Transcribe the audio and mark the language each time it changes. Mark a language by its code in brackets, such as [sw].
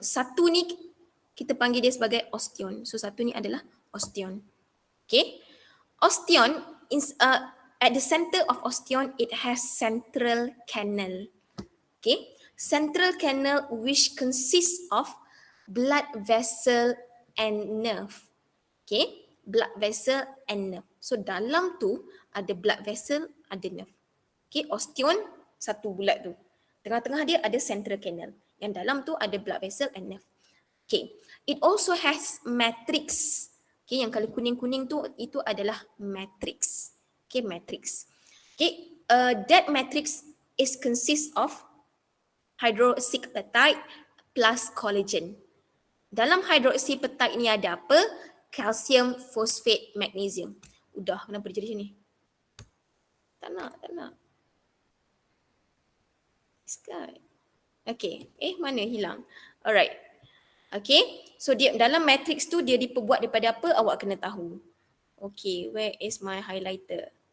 [ms] Satu ni kita panggil dia sebagai osteon. So satu ni adalah osteon. [en] Okay. Osteon is at the center of osteon it has central canal. Okay. Central canal which consists of blood vessel and nerve. Okay. Blood vessel and nerve. [ms] So dalam tu ada [en] blood vessel, ada nerve. Okay. [ms] Osteon satu bulat tu. Tengah-tengah dia ada central canal. Yang dalam tu ada [en] blood vessel and nerve. Okay. It also has matrix. [ms] Okay, yang kalau kuning-kuning tu itu adalah matrix. Okay, matrix. [en] Okay, that matrix is consist of hydroxyapatite plus collagen. [ms] Dalam hydroxyapatite ni ada apa? Calcium, phosphate, magnesium. Udah, kenapa dia jadi macam ni? Tak nak. [en] Sky. Okay, mana hilang? Alright. [ms] Okay, so dia dalam matrix tu dia diperbuat daripada apa? Awak kena tahu. [en] Okay, where is my highlighter?